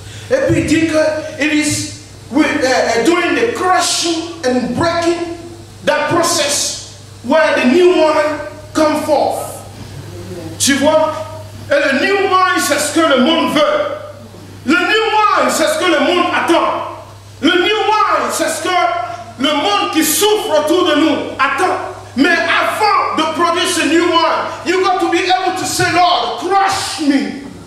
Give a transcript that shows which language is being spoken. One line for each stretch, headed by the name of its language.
French: Et puis il dit que
English: it is during the crushing and breaking, that process where the new wine come forth.
French: Tu vois? Et le new wine, c'est ce que le monde veut. Le new wine, c'est ce que le monde attend. Le new wine, c'est ce que le monde qui souffre autour de nous attend. Mais avant de produire ce new wine,
English: you got to be able to say, Lord, crush me.